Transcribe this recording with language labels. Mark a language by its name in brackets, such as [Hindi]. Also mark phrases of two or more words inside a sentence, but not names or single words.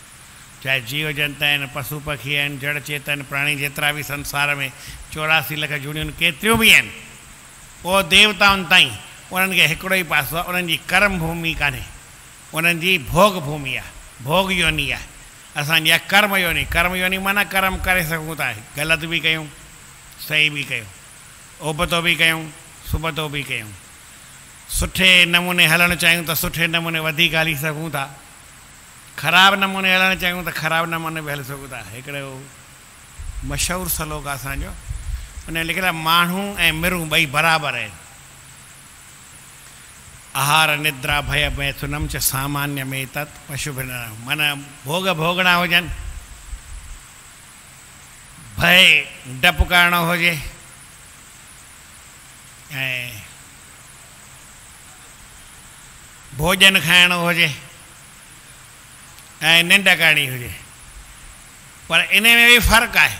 [Sindhi] चाहे जीव जंत आहिनि, पशु पखी आहिनि, जड़ चेतन प्राणी, जेतिरा बि संसार में 84 लख जूनियूं केतिरियूं बि आहिनि, उहो देवताउनि ताईं उन्हनि खे हिकिड़ो ई पासो आहे, उन्हनि जी कर्म भूमि कान्हे, उन्हनि जी भोग भूमि आहे, भोग योनी आहे। असांजी आहे कर्म योनी। कर्म योनी माना कर्म करे सघूं था, ग़लति बि कयूं, सही बि कयूं, उबतो बि कयूं, सुबतो बि कयूं, सुठे नमूने हलणु चाहियूं त सुठे नमूने वधीक हली सघूं था, ख़राबु नमूने हलणु चाहियूं त ख़राबु नमूने बि हली सघूं था। हिकिड़ो मशहूरु सलोक आहे असांजो, उन लिखियलु आहे माण्हू ऐं मिरूं ॿई बराबरि आहिनि। [Sanskrit] आहार निद्रा भय मैथुनम च सामान्य में तत् पशुभिन, [Sindhi] माना भोग भोगणा हुजनि, भय डपु करणो हुजे, ऐं भोजन खाइणो हुजे, ऐं निंड करणी हुजे, पर इन में बि फ़र्क़ु आहे।